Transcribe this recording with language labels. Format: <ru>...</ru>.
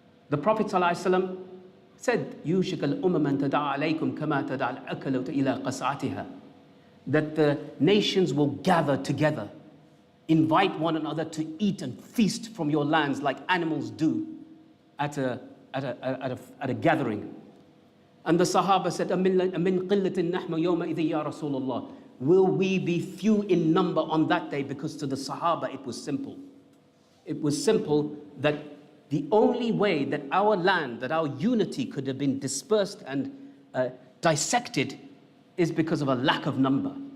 <en>The Prophet ﷺ said,</en> <ar>يُوشِكَ الْأُمَمَ أَن تَدَعَ عَلَيْكُمْ كَمَا تَدَعَ الْأَكَلَةُ إِلَى قَصْعَتِهَا,</ar> <en>that the nations will gather together, invite one another to eat and feast from your lands like animals do at a gathering. And the Sahaba said,</en> <ar>أَمِنْ قِلَّةٍ نَحْمَ يَوْمَئِذٍ يَا رَسُولَ اللَّهِ.</ar> <en>Will we be few in number on that day? Because to the Sahaba it was simple. It was simple that the only way that our land, that our unity could have been dispersed and dissected is because of a lack of number.</en>